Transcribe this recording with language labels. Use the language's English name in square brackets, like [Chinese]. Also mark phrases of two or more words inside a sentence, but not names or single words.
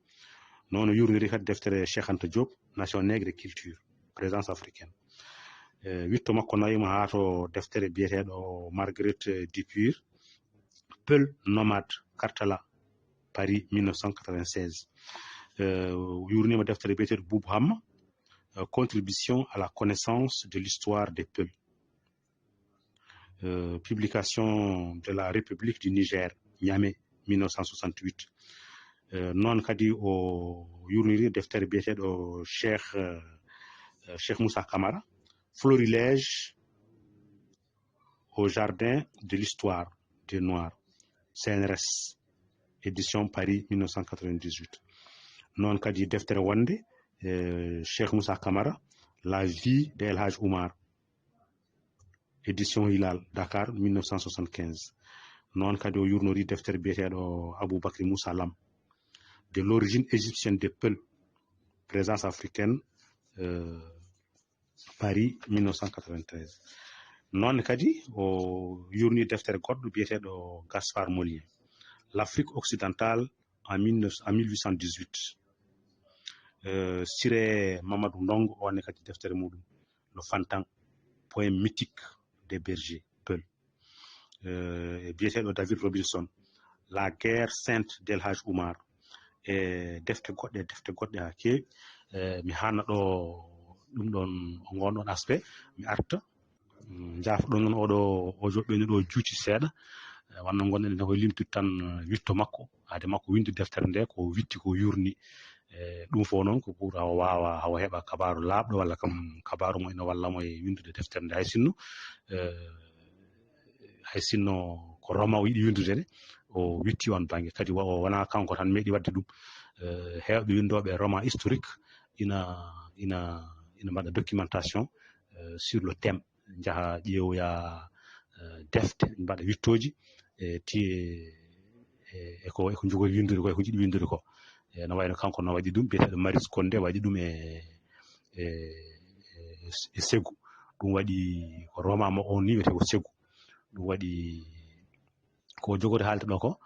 [Fula] noon o yurniri kadi deftere Cheikh Anta Diop nation nègre et culture présence africaine witto makko nawima haa to deftere biyeteɗo Marguerite Dupuy Peul nomade Kartala Paris 1996 yurnima deftere biyeteɗo Boubou Hamma contribution à la connaissance de l'histoire des Peuls publication de la République du Niger Niamey 1968 non kadi o yurniri deftere biyeteɗo Cheikh Moussa Camara Florilège au jardin de l'histoire des Noirs CNRS édition Paris 1998 non kadi deftere wonde Cheikh Moussa Camara La vie de El Hadj Oumar édition Hilal Dakar 1975 non kadi o yurnori deftere biyeteɗo Aboubacry Moussa Lam de l'origine égyptienne des Peuls présence africaine Paris 1993 non kadi o yurni deftere goɗɗo biyeteɗo Gaspard Molien l'Afrique occidentale en 1818 Siré Mamadou Ndongo on kadi deftere muɗum le Fantan poème mythique des bergers Peuls biyeteɗo David Robinson la guerre sainte d'El Hadj Oumar e defte goɗɗe ha kewi mi hanna ɗo ɗum ɗon gonɗon aspect mi arta jaafa ɗon noon o joɓɓeni ɗo juuti seeɗa wanno gonɗen ne koye limtude tan witto makko haade makko winde deftere nde ko witti ko yurni ɗum fof noon ko pour hawa wawa hawa heɓa kabaru laaɓɗo walla kam kabaru mo ina wallamo e windude deftere nde hay sinno ko Roma o yiɗi windude de o witti on banggue kadi wona kanko tan meeɗi wadde ɗum hewɓe windoɓe [French] roman historique [Fula] ina mbaɗa [French] documentation sur le thème [Fula] jaaha ƴeewoya defte mbaɗa wittoji tiye eko jogori windude ko eko jiɗi windude ko no wayno kanko no waɗi ɗum biyeteɗo Maris Condé waɗi ɗum e Ségou ɗum waɗi ko roman mo on ni wiyete ko Ségou ɗum waɗi ko jogori haalde ɗo ko